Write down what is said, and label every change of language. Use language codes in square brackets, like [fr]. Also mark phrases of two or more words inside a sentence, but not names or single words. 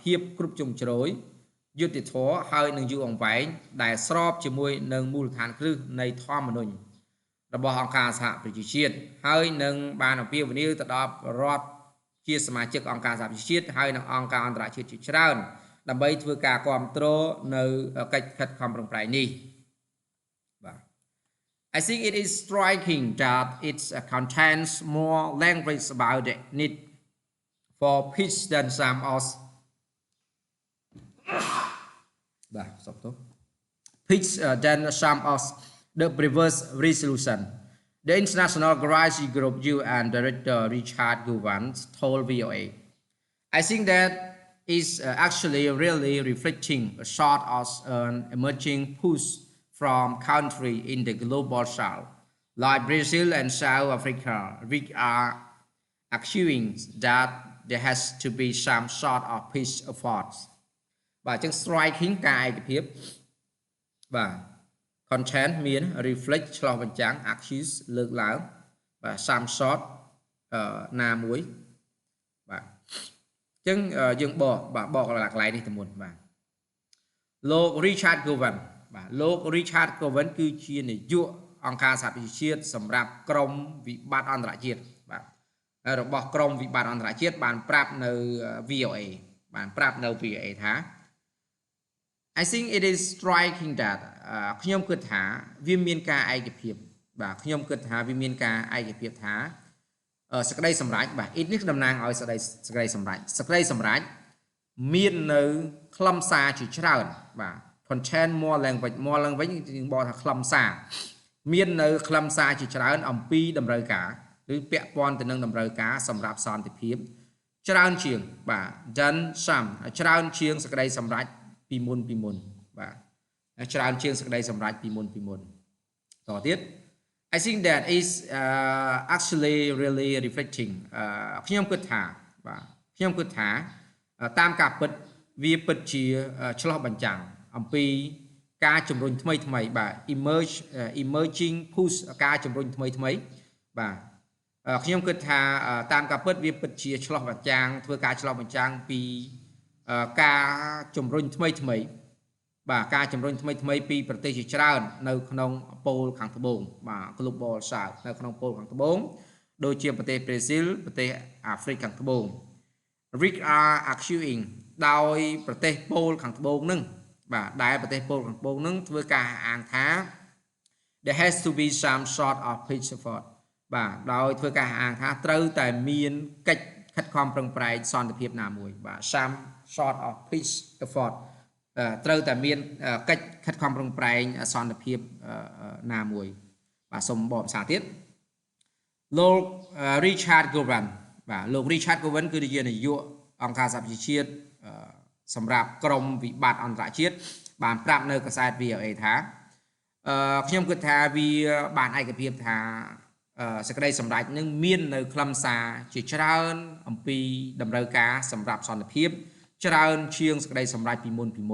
[km] ភាពគ្រប់ជ្រុងជ្រោយយុត្តិធម៌ហើយនឹងយូរអង្វែងដែលស្របជាមួយនឹងមូលដ្ឋានគ្រឹះនៃធម្មនុញ្ញរបស់អង្គការសហប្រជាជាតិហើយនឹងបានអំពាវនាវទៅដល់រដ្ឋជាសមាជិកអង្គការសហប្រជាជាតិហើយនឹងអង្គការអន្តរជាតិជាច្រើនដើម្បីធ្វើការគ្រប់គ្រងនៅកិច្ចខិតខំប្រឹងប្រែងនេះបាទ [en] I think it is striking that it contains more language about the need for peace than some of peace than some of the previous resolution. The International Crisis Group UN Director Richard Gowan told VOA, I think that is actually really reflecting a sort of an emerging push from countries in the global south, like Brazil and South Africa, which are arguing that there has to be some sort of peace efforts. [km] បាទចឹង striking ការឯកភាពបាទ content មាន reflect ឆ្លោះបញ្ចាំង accuse លើកឡើងបាទ [en] some sort [km] ណាមួយបាទចឹងយើងបកកន្លែងនេះទៅមុនបាទ លោក Richard Gowan បាទលោក Richard Gowan គឺជានាយកអង្គការសហប្រជាជាតិសម្រាប់ក្រមវិបត្តិអន្តរជាតិបាទ របស់ក្រមវិបត្តិអន្តរជាតិបានប្រាប់នៅ VOA បានប្រាប់នៅ VOA ថា [en] I think it is striking that [km] ខ្ញុំគិតថាវាមានការឯកភាពបាទខ្ញុំគិតថាវាមានការឯកភាពថាសេចក្តីសម្រេចបាទ it នេះតំណាងឲ្យសេចក្តីសម្រេចមាននៅខ្លឹមសារជាច្រើនបាទ [en] content more language [km] យើងบอกថាខ្លឹមសារមាននៅខ្លឹមសារជាច្រើនអំពីតម្រូវការឬពាក់ព័ន្ធទៅនឹងតម្រូវការសម្រាប់សន្តិភាព ច្រើនជាងបាទ [en] than some [km] ច្រើនជាងសក្តីសម្រេចពីមុនបាទច្រើនជាងសក្តីសម្រេចពីមុនតទៀត [en] I think that is actually really reflecting [km] ខ្ញុំគិតថាបាទខ្ញុំគិតថាតាមការពិតវាពិតជាឆ្លោះបញ្ចាំងអំពីការជំរុញថ្មីបាទ [en] emerging push [km] ការជំរុញថ្មីបាទខ្ញុំគិតថា តាមការពិតវាពិតជាឆ្លោះបញ្ចាំងធ្វើការឆ្លោះបញ្ចាំងពីការជំរុញថ្មីបាទការជំរុញថ្មីពីប្រទេសជាច្រើននៅក្នុងប៉ូលខាងត្បូងបាទ [en] Global South [km] នៅក្នុងប៉ូលខាងត្បូងដូចជាប្រទេសប្រេស៊ីល ប្រទេសអាហ្វ្រិកខាងត្បូង [en] Rick are arguing [km] ដោយប្រទេសប៉ូលខាងត្បូងនឹងបាទដែលប្រទេសប៉ូលខាងត្បូងនឹងធ្វើការអាងថា [en] there has to be some sort of peace [km] effort បាទដោយធ្វើការអាងថាត្រូវតែមានកិច្ចខិតខំប្រឹងប្រែងសន្តិភាពណាមួយបាទ [en] some sort of peace effort [km] ត្រូវតែមានកិច្ចខិតខំប្រឹងប្រែងសន្តិភាពណាមួយបាទសូមបកភាសាទៀត លោក Richard Gowan បាទលោក Richard Gowan គឺជានាយកអង្គការសហប្រជាជាតិសម្រាប់ក្រមវិបត្តិអន្តរជាតិបានប្រាប់នៅកាសែត VOA ថាខ្ញុំគិតថាវាបានឯកភាពថាសេចក្តីសម្រេចនឹងមាននៅខ្លឹមសារជាច្រើនអំពីតម្រូវការសម្រាប់សន្តិភាពច្រើនជាងសេចក្តីសម្រេចពីមុន